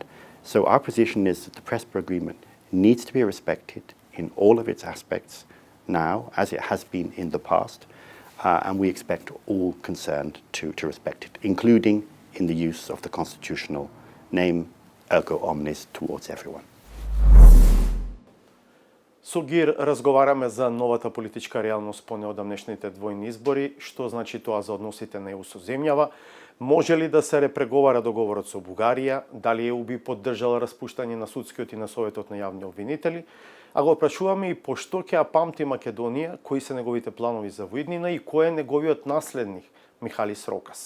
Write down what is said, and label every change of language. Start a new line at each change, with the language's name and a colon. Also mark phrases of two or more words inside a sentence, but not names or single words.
English: So our position is that the Prespa agreement needs to be respected in all of its aspects now, as it has been in the past, and we expect all concerned to respect it, including in the use of the constitutional name Erga Omnes towards everyone.
Macedonian: Со Гир разговараме за новата политичка реалност по неодамнешните двојни избори, што значи тоа за односите на ЕУ со земјава, може ли да се репреговара договорот со Бугарија, дали ЕУ би поддржала распуштање на судскиот и на Советот на јавни обвинители, а го прашуваме и по што ќе ја памти Македонија, кои се неговите планови за воиднина и кој е неговиот наследник Михалис Рокас.